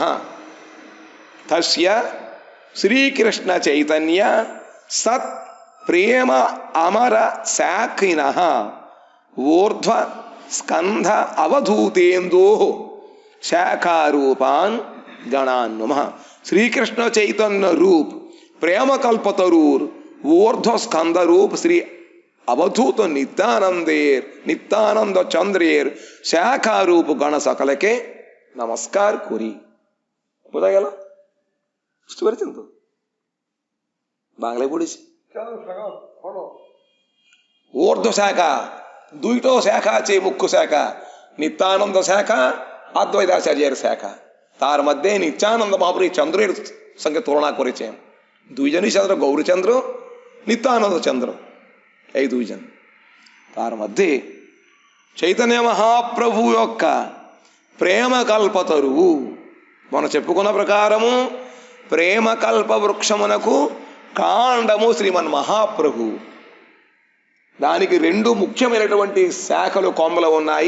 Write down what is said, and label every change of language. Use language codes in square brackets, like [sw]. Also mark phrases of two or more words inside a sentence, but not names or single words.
[sa] తస్య శ్రీకృష్ణ చైతన్య సత్ ప్రేమ అమర శాఖినః ఊర్ధ్వ స్కంధ అవధూతేందో శాఖారూపాన్ గణాన్ నమః. [bn] শ্রীকৃষ্ণ চৈতন্য রূপ প্রেম কল্পতরুর ঊর্ধ্ব স্কন্ধ রূপ শ্রী অবধূত নিত্যানন্দ চন্দ্রের শাখা রূপ গণ সকল কে নমস্কার করি. বোঝা গেল? বুঝতে পেরেছেন তো? বাংলায় পড়েছি। ঊর্ধ্ব শাখা, দুইটো শাখা আছে, মুখ্য শাখা নিত্যানন্দ শাখা, অদ্বৈতাচার্যের শাখা। তার মধ্যে নিত্যানন্দ মহাপ্রভু চন্দ্রের সঙ্গে তুলনা করেছেন। দুইজনই চন্দ্র, গৌরচন্দ্র, নিত্যানন্দ চন্দ্র, এই দুইজন। তার মধ্যে [te] చైతన్య మహాప్రభు యొక్క ప్రేమ కల్పతరువు, మనం చెప్పుకున్న ప్రకారము ప్రేమ కల్ప వృక్షమునకు కాండము శ్రీమన్ మహాప్రభు. దానికి రెండు ముఖ్యమైనటువంటి శాఖలు, కొమ్మలు ఉన్నాయి.